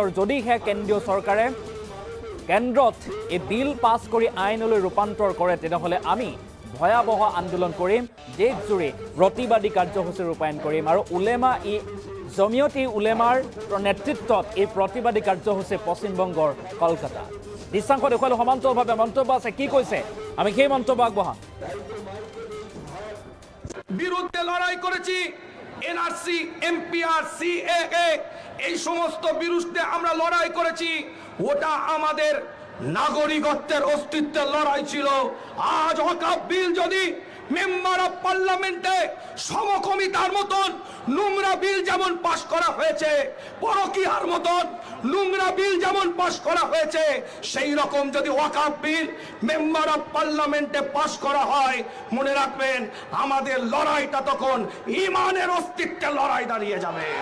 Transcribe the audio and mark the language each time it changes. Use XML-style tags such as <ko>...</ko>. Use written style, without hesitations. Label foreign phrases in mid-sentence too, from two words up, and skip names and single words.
<as>আৰু যদিহে কেন্দ্ৰীয় চৰকাৰে কেন্দ্ৰত এই বিল পাছ কৰি আইনলৈ ৰূপান্তৰ কৰে তেনেহ'লে আমি ভয়াৱহ আন্দোলন কৰিম, দেশজুৰি প্ৰতিবাদী কাৰ্যসূচী ৰূপায়ণ কৰিম। আৰু জমিয়ত ই উলেমাৰ নেতৃত্বত এই প্ৰতিবাদী কাৰ্যসূচী পশ্চিমবংগৰ কলকাতা। দৃশ্যাংশ দেখুৱালোঁ সমান্তৰালভাৱে মন্তব্য আছে, কি কৈছে আমি সেই মন্তব্য আগবঢ়াম।</as> <bn>বিরুদ্ধে লড়াই করেছি, NRC MPR CAA এই সমস্ত বিরুদ্ধে আমরা লড়াই করেছি। ওটা আমাদের নাগরিকত্বের অস্তিত্বের লড়াই ছিল। আজ ওয়াকাফ বিল যদি</bn> <en>member of parliamente</en> <bn>সমকমিতার মতন নোংরা বিল যেমন পাশ করা হয়েছে, পরকীয়ার মতন নোংরা বিল যেমন পাশ করা হয়েছে, সেই রকম যদি ওয়াকাফ বিল</bn> <en>member of parliamente</en> <bn>পাশ করা হয়, মনে রাখবেন আমাদের লড়াইটা তখন ইমানের অস্তিত্বের লড়াই দাঁড়িয়ে যাবে।</bn>